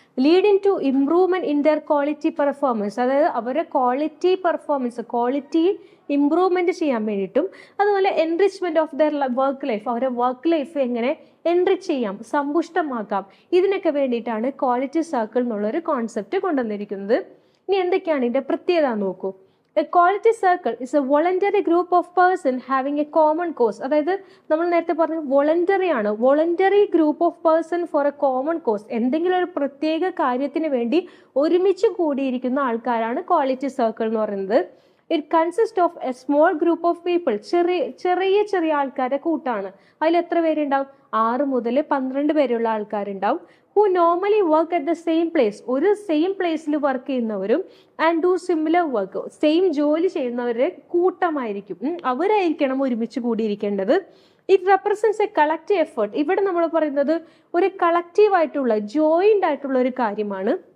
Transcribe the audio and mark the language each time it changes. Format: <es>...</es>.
<en>Leading to improvement in their quality performance.</en> <ml>അതായത് അവരുടെ quality improvement ചെയ്യാൻ വേണ്ടിയിട്ടും, അതുപോലെ</ml> <en>enrichment of their work life,</en> <ml>അവരുടെ വർക്ക് ലൈഫ് എങ്ങനെ എൻറിച്ച് ചെയ്യാം, സമ്പുഷ്ടമാക്കാം, ഇതിനൊക്കെ വേണ്ടിയിട്ടാണ് ക്വാളിറ്റി സർക്കിൾ എന്നുള്ളൊരു കോൺസെപ്റ്റ് കൊണ്ടുവന്നിരിക്കുന്നത്. ഇനി എന്തൊക്കെയാണ് ഇതിന്റെ പ്രത്യേകത നോക്കൂ.</ml> <en>A quality circle is a voluntary group of person having a common cause.</en> <ml>അതായത് നമ്മൾ നേരത്തെ പറഞ്ഞു വോളണ്ടറി ആണ്.</ml> <en>Voluntary group of person for a common cause.</en> <ml>എന്തെങ്കിലും ഒരു പ്രത്യേക കാര്യത്തിന് വേണ്ടി ഒരുമിച്ച് കൂടിയിരിക്കുന്ന ആൾക്കാരാണ് ക്വാളിറ്റി സർക്കിൾ എന്ന് പറയുന്നത്.</ml> <en>It consist of a small group of people.</en> <ml>ചെറിയ ആൾക്കാരുടെ കൂട്ടാണ്. അതിൽ എത്ര പേരുണ്ടാവും? 6 മുതൽ 12 വരെയുള്ള ആൾക്കാരുണ്ടാവും.</ml> <en>who normally work at the same place.</en> <ml>ഒരു സെയിം പ്ലേസിൽ വർക്ക് ചെയ്യുന്നവരും</ml> <en>and do similar work,</en> <ml>same ജോലി ചെയ്യുന്നവരുടെ കൂട്ടമായിരിക്കും. അവരായിരിക്കണം ഒരുമിച്ച് കൂടിയിരിക്കേണ്ടത്.</ml> <en>It represents a collective effort.</en> <ml>ഇവിടെ നമ്മൾ പറയുന്നത് ഒരു കളക്റ്റീവ് ആയിട്ടുള്ള ജോയിന്റ് ആയിട്ടുള്ള ഒരു കാര്യമാണ്.</ml>